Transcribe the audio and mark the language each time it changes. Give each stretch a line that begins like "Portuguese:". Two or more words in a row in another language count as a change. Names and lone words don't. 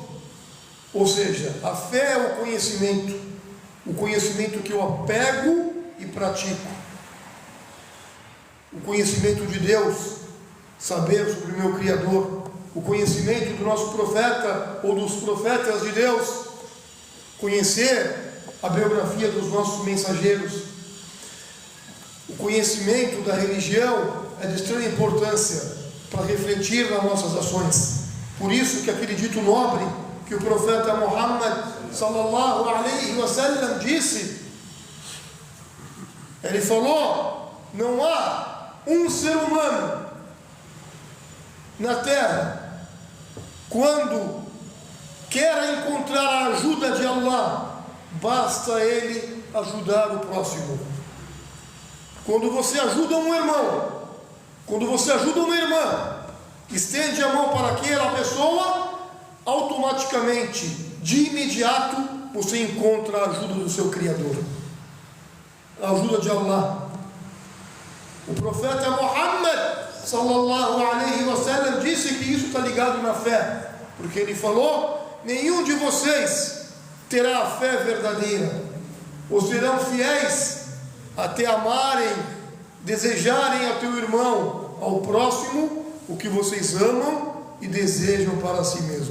Portuguese: Ou seja, a fé é o conhecimento que eu apego e pratico, o conhecimento de Deus, saber sobre o meu Criador, o conhecimento do nosso profeta ou dos profetas de Deus, conhecer a biografia dos nossos mensageiros. O conhecimento da religião é de extrema importância para refletir nas nossas ações. Por isso que aquele dito nobre que o profeta Muhammad
Arabic: صلى الله عليه وسلم
Portuguese: disse, ele falou: não há um ser humano na terra, quando quer encontrar a ajuda de Allah, basta ele ajudar o próximo. Quando você ajuda um irmão, quando você ajuda uma irmã, estende a mão para aquela pessoa, automaticamente, de imediato, você encontra a ajuda do seu Criador, a ajuda de Allah. O profeta Muhammad
Arabic: صلى الله عليه وسلم
Portuguese: disse que isso está ligado na fé, porque ele falou: nenhum de vocês terá a fé verdadeira, ou serão fiéis até amarem, desejarem ao teu irmão, ao próximo, o que vocês amam e desejam para si mesmo.